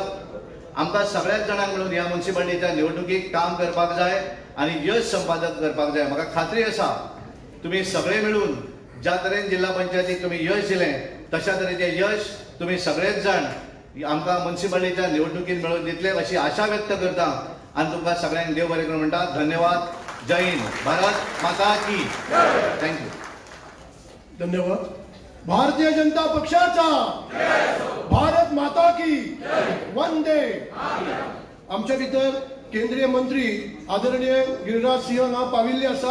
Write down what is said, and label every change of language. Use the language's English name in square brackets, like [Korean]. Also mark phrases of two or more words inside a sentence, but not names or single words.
[Konkani] आमकां सगळ्याच जाणांक मिळून ह्या म्युन्सिपालिटीच्या निवडणुकीक काम करपाक जाय आनी यश संपादन करपाक जाय. म्हाका खात्री आसा तुम्ही सगळे मिळून ज्या तरेन जिल्हा पंचायतीक तुम्ही यश दिलें तशा तरेचें यश तुम्ही सगळेच जाण आमकां म्युन्सिपालिटीच्या निवडणुकीत मेळून दितले अशी आशा व्यक्त करता आनी तुमकां सगळ्यांक देव बरें करूं म्हणटा. [Hindi] धन्यवाद. जय हिंद. भारत माता की. [English] थँक्यू. [Konkani] धन्यवाद. [Hindi] भारतीय जनता पक्षाचा भारत माता की वंदे. [Konkani] आमच्या भितर केंद्रीय मंत्री आदरणीय गिरिराज सिंह हांव पाविल्ले आसा.